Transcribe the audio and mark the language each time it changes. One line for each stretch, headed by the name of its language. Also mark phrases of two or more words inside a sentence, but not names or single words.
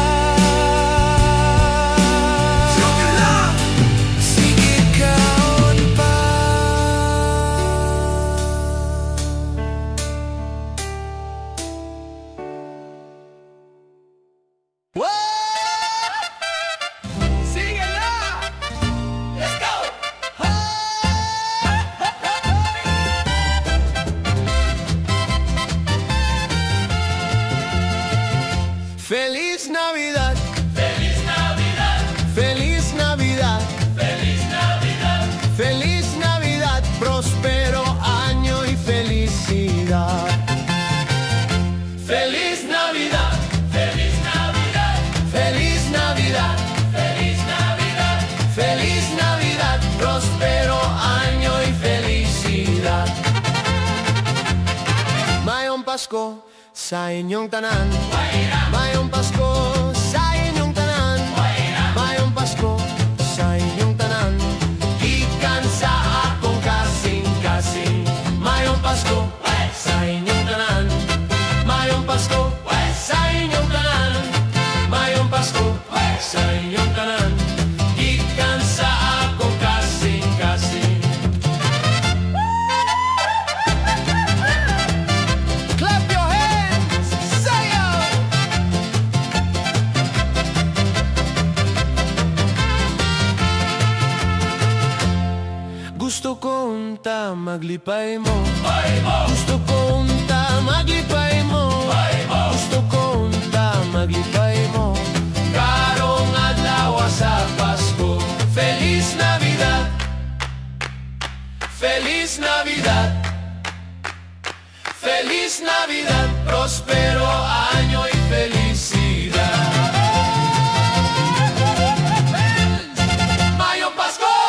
Cebuano: Sige lang, sige kaon pa. Sige na!
English: Let's go!
Spanish: Feliz Navidad, Feliz Navidad, Feliz Navidad, Feliz Navidad, Feliz Navidad, próspero año y felicidad. Feliz Navidad, Feliz Navidad, Feliz Navidad, Feliz Navidad, Feliz Navidad, próspero año y felicidad.
Cebuano: Mayong Pasko sa inyong tanan, mayong Pasko sa inyong tanan, mayong Pasko sa inyong tanan, gikan sa akong kasing-kasing. Mayong Pasko sa inyong tanan, mayong Pasko sa inyong tanan, mayong Pasko sa inyong tanan, gikan sa akong kasing-kasing.
English: Clap your hands,
Cebuano: sayaw! Gusto ko unta maglipay mo, gusto ko unta maglipay mo, gusto ko unta maglipay mo, karong adlaw sa Pasko.
Spanish: Feliz Navidad, Feliz Navidad, Feliz Navidad, próspero año y felicidad.
Cebuano: Mayong Pasko!